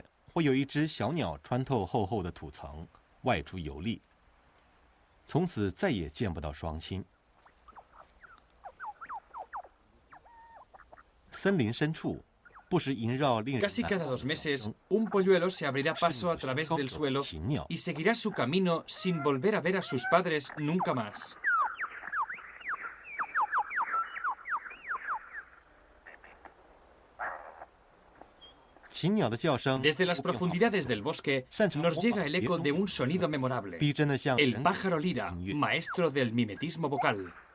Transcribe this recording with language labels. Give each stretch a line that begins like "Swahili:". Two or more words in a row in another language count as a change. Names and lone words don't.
Chinese: 会有一只小鸟穿透厚厚的土层，外出游历，从此再也见不到双亲。森林深处，不时萦绕令人
Spanish: Casi cada 2 meses, un polluelo se abrirá paso a través del suelo y seguirá su camino sin volver a ver a sus padres nunca más. Desde las profundidades del bosque nos llega el eco de un sonido memorable, el pájaro lira, maestro del mimetismo vocal.